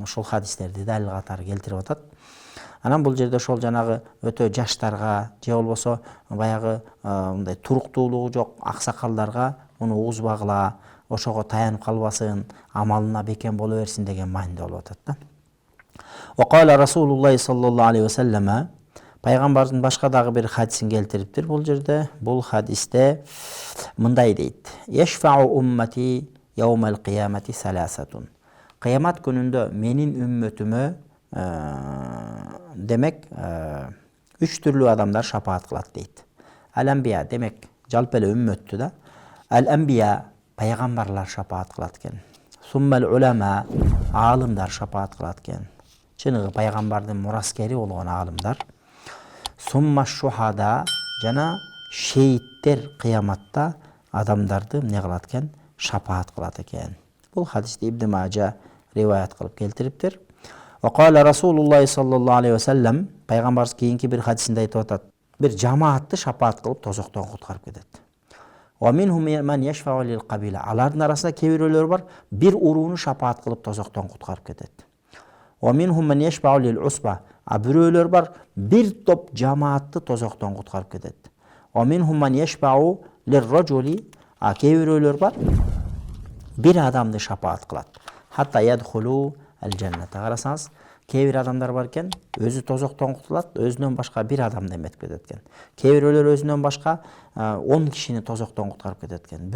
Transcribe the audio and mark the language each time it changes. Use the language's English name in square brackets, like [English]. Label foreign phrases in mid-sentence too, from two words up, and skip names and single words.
[Kyrgyz] Ошол хадистерди далил катары келтирип атат. Анан бул жерде ошол жанагы өтө жаштарга же болбосо баягы мындай туруктуулугу жок аксакалдарга муну угузбагыла, ошого таянып калбасын, амалына бекем боло берсин деген мааниде болуп атат да. [Arabic] وقال رسول الله صلى الله عليه وسلم, [Kyrgyz] пайгамбардын башка дагы бир хадисин келтириптир бул жерде. Бул хадисте мындай дейт: [Arabic] يشفع أمتي يوم القيامة ثلاثة. [Kyrgyz] Кыямат күнүндө менин үммөтүмө демек 3 түрлүү адамдар шапаат кылат дейт. Ал-анбия, демек жалпы эле үммөттү да. Ал-анбия, пайгамбарлар шапаат кылат экен. [Arabic] ثم العلماء, [Kyrgyz] аалымдар шапаат кылат экен. Чыныгы пайгамбардын мураскери болгон аалымдар. [Arabic] ثم الشهداء, [Kyrgyz] жана шейиттер кыяматта адамдарды эмне кылат экен? Шапаат кылат экен. Бул хадисти Ибн Мажа риваят кылып келтириптир. [Arabic] وقال رسول الله صلى الله عليه وسلم, [Kyrgyz] пайгамбарыбыз кийинки бир хадисинде айтып атат: бир жамаатты шапаат кылып тозоктон куткарып кетет. [Arabic] ومنهم من يشفع للقبيلة. [Kyrgyz] Алардын арасында кээ бирөөлөр бар, бир урууну шапаат кылып тозоктон куткарып кетет. [Arabic] ومنهم من يشفع للعصبة. [Kyrgyz] А бирөөлөр бар, бир топ жамаатты тозоктон куткарып кетет. [Arabic] ومنهم من يشفع للرجل. [Kyrgyz] А кээ бирөөлөр бар, бир адамды шапаат кылат. [Arabic] حتى يدخل الجنة. [Kyrgyz] Карасаңыз, кээ бир адамдар бар экен, өзү тозоктон кутулат, өзүнөн башка бир адамды эметип кетет экен. Кээ бирөөлөр өзүнөн башка 10 кишини тозоктон куткарып кетет экен.